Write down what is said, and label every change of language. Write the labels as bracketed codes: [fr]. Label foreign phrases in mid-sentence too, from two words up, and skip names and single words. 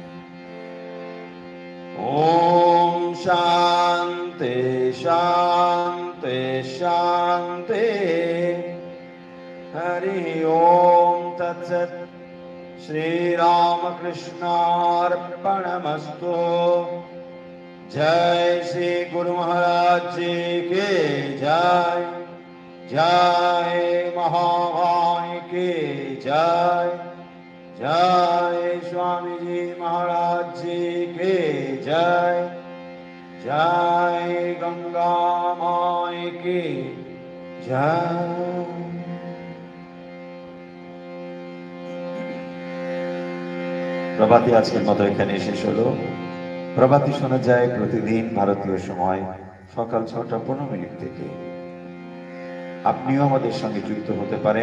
[sa] ॐ शान्ति शान्ति शान्ति। हरि ओम तत्सत्। श्रीरामकृष्णार्पणमस्तु। [hi] जय श्री गुरु महाराज जी की जय। जय महामाई की जय। जय स्वामी जी महाराज जी की जय। जय गंगा माई की जय। [bn] প্রভাতী আজকের মতো এখানে শেষ হলো। প্রভাতী শোনা যায় প্রতিদিন ভারতীয় সময় সকাল 6:15 থেকে। আপনিও আমাদের সঙ্গে যুক্ত হতে পারেন।